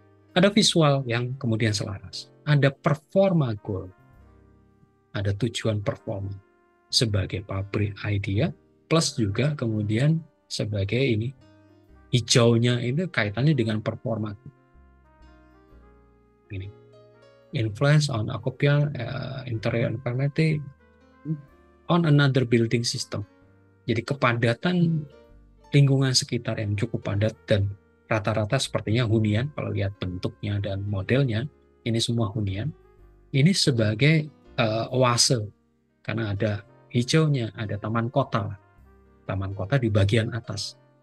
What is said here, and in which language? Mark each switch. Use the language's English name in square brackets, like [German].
[Indonesian] Ada visual yang kemudian selaras. Ada performa goal. Ada tujuan performa sebagai pabrik idea, plus juga kemudian sebagai ini hijaunya itu kaitannya dengan performa. [English] Ini influence on occupier interior environment on another building system. [Indonesian] Jadi kepadatan lingkungan sekitar yang cukup padat dan rata-rata sepertinya hunian, kalau lihat bentuknya dan modelnya, ini semua hunian. Ini sebagai oase, karena ada hijaunya, ada taman kota di bagian atas.